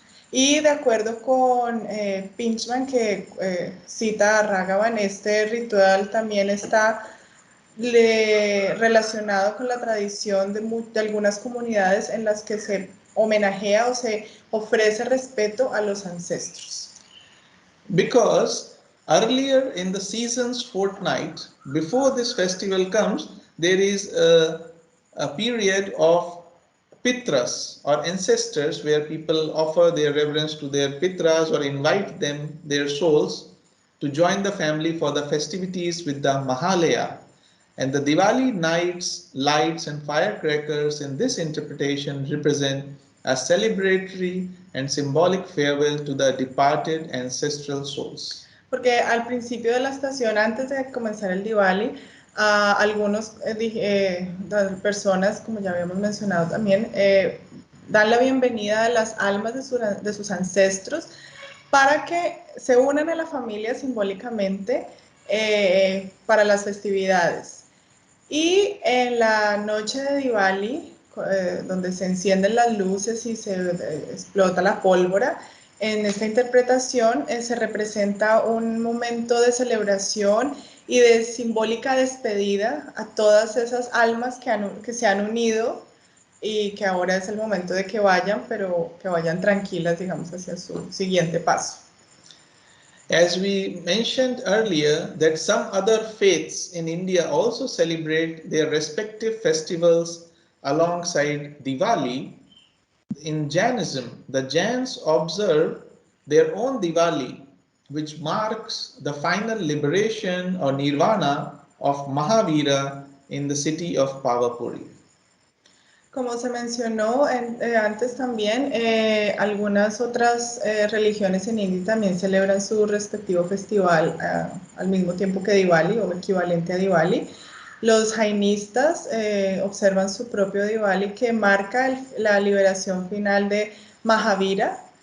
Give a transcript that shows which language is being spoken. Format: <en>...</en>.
<es>Y de acuerdo con Pinchman, que cita a Raghavan, este ritual también está relacionado con la tradición de algunas comunidades en las que se homenajea o se ofrece respeto a los ancestros.</es> <en>Because earlier in the season's fortnight, before this festival comes, there is a period of pitras or ancestors where people offer their reverence to their pitras or invite them, their souls, to join the family for the festivities with the Mahalaya. And the Diwali nights, lights, and firecrackers in this interpretation represent a celebratory and symbolic farewell to the departed ancestral souls.</en> <es>Porque al principio de la estación, antes de comenzar el Diwali, algunas personas, como ya habíamos mencionado también, dan la bienvenida a las almas de sus ancestros para que se unan a la familia simbólicamente para las festividades. Y en la noche de Diwali, donde se encienden las luces y se explota la pólvora, en esta interpretación se representa un momento de celebración y de simbólica despedida a todas esas almas que se han unido y que ahora es el momento de que vayan, pero que vayan tranquilas, digamos, hacia su siguiente paso.</es> <en>As we mentioned earlier, that some other faiths in India also celebrate their respective festivals alongside Diwali. In Jainism, the Jains observe their own Diwali, which marks the final liberation or nirvana of Mahavira in the city of Pavapuri.</en> <es>Como se mencionó antes también, algunas otras religiones en India también celebran su respectivo festival al mismo tiempo que Diwali o equivalente a Diwali. Los jainistas observan su propio Diwali que marca la liberación final de Mahavira.</es>